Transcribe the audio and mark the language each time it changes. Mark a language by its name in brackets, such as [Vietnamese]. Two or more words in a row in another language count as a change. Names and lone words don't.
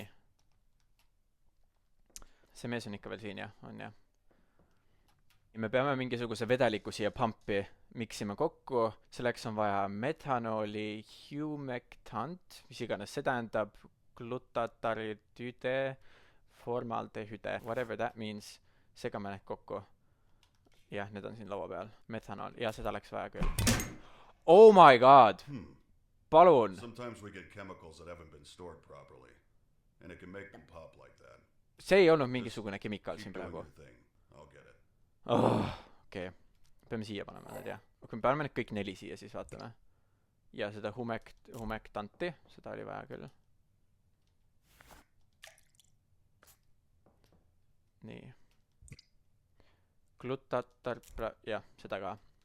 [Estonian] See mees on ikka veel siin, jah? On, jah? me peame mingisuguse vedeliku siia pumpi miksima kokku, selleks on vaja metanooli humectant, mis iganes see tähendab, glutataridüde, formaldehüde, [English] whatever that means, [Estonian] segame need kokku. Jah, need on siin laua peal, metanool, ja seda läks vaja küll. [English] Oh my god! Palun! Sometimes we get chemicals that haven't been stored properly, and it can make them pop like that. [Estonian] See ei olnud mingisugune kemikaal siin [English] Keep doing [Estonian] praegu. [English] your thing. I'll get it. [Estonian] Okei. Peame siia panema need, jah. Kui me paneme need kõik 4 siia, siis vaatame. Ja seda humectanti, seda oli vaja küll. Nii. Glutatar... jah, seda ka.